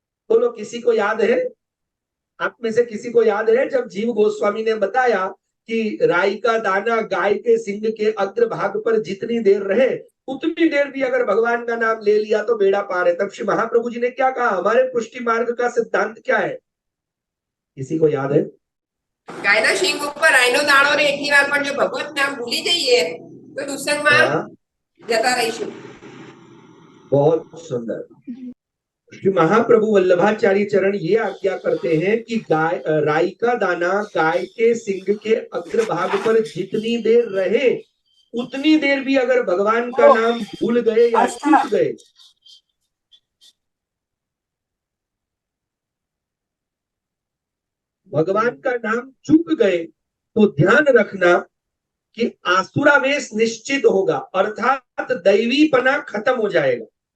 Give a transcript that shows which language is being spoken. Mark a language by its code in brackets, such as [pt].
[hi] बोलो किसी को याद है? आप में से किसी को याद है जब जीव गोस्वामी ने बताया कि राई का दाना गाय के सिंग के अग्रभाग पर जितनी देर रहे उतनी देर भी अगर भगवान का नाम ले लिया तो बेड़ा पार है। तब श्री महाप्रभु जी ने क्या कहा? हमारे पुष्टि मार्ग का सिद्धांत क्या है? किसी को याद है? [gu] ગાયના શીંગ ઉપર રાઈનો દાણો રે એટલી વાર પણ જો ભગવત નામ ભૂલી જઈએ તો દુસંગમાં જતા રહીશું। [hi] बहुत सुंदर। श्री महाप्रभु वल्लभाचार्य चरण ये आज्ञा करते हैं कि गाय राई का दाना गाय के सिंग के अग्रभाग पर जितनी देर रहे उतनी देर भी अगर भगवान का नाम भूल गए या चूक गए, भगवान का नाम चूक गए तो ध्यान रखना कि आसुरावेश निश्चित होगा, अर्थात दैवीपना खत्म हो जाएगा।